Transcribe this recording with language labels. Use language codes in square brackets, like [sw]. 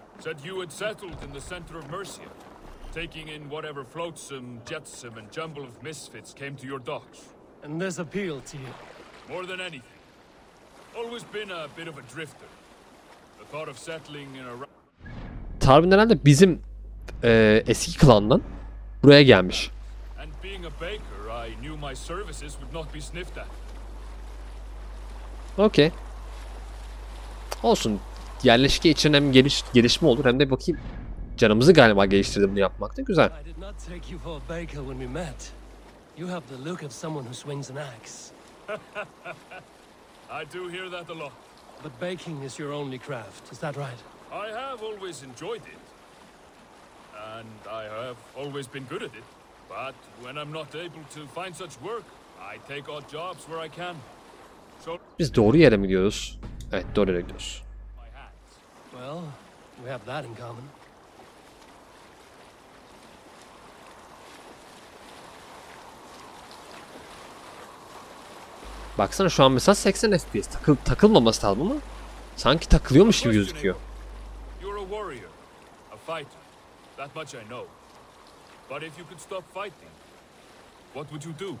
[en] Said you had settled in the center of Mercia, taking in whatever flotsam, jetsam, and jumble of misfits came to your docks. And this appealed to you? More than anything. Always been a bit of a drifter. The thought of settling in a... [tr] Tarbin herhalde bizim eski klandan buraya gelmiş. [en] And being a baker, I knew my services would not be sniffed at. [tr] Okey. Olsun. Yerleşke için hem gelişme olur hem de bakayım. Canımızı galiba geliştirdi bunu yapmakta. Güzel. [en] I did not take you for a baker when we met. You have the look of someone who swings an axe. I do hear that a lot. But baking is your only craft, is that right? I have always enjoyed it. And I have always been good at it. But when I'm not able to find such work, I take odd jobs where I can. So [tr] Biz doğru yere mi gidiyoruz? Evet, doğru yere gidiyoruz. [en] my hands. Well, we have that in common. [tr] Baksana şu an mesela 80 FPS. Takılmaması lazım ama sanki takılıyormuş gibi gözüküyor. [en] You're a warrior, a fighter. That much I know. But if you could stop fighting, what would you do?